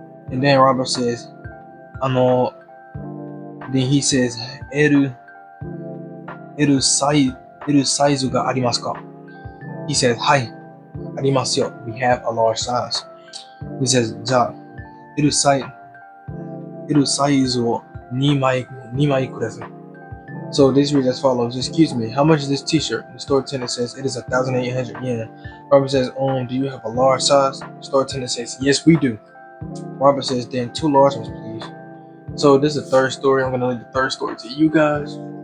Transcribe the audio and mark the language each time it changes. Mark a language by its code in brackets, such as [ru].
[en] And then Robert says, then he says, [ja] L サイズがありますか? [en] He says, [ja] はい、ありますよ. [en] We have a large size. He says, [ja] じゃあ、L サイズを2枚ください. [en] So this reads as follows. Excuse me, how much is this t-shirt? The store attendant says, it is 1,800 yen. Robert says, do you have a large size? The store attendant says, yes, we do. Robert says, then 2 large ones, please. So this is the third story. I'm going to leave the third story to you guys.